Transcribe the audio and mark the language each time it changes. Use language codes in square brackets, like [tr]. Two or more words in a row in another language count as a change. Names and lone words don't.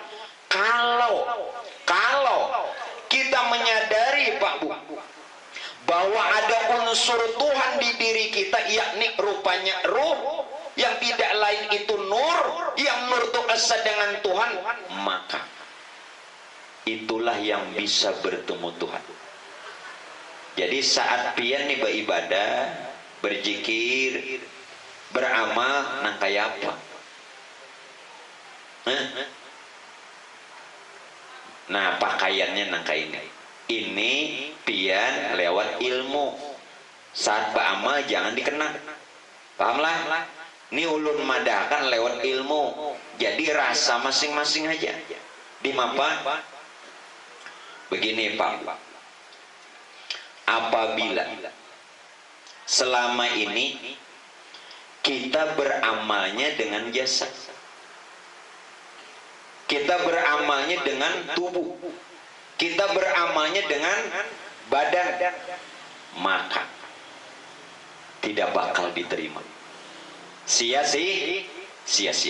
[id] Kalau kita menyadari Pak Bu, bahwa ada unsur Tuhan di diri kita, yakni rupanya ruh, yang tidak lain itu nur, yang nur itu asal dengan Tuhan, maka itulah yang bisa bertemu Tuhan. [bjn] Jadi saat pian nih beribadah, berzikir, beramal, nang kayak apa? Nah, pakaiannya nang kayak ini. Ini pian lewat ilmu. [id] Saat beramal jangan dikenang. [bjn] Pahamlah? Ini ulun madahkan lewat ilmu. Jadi rasa masing-masing aja. Di mapa? Begini Pak. [id] Apabila selama ini kita beramalnya dengan jasad, kita beramalnya dengan tubuh, kita beramalnya dengan badan, maka tidak bakal diterima, sia-sia.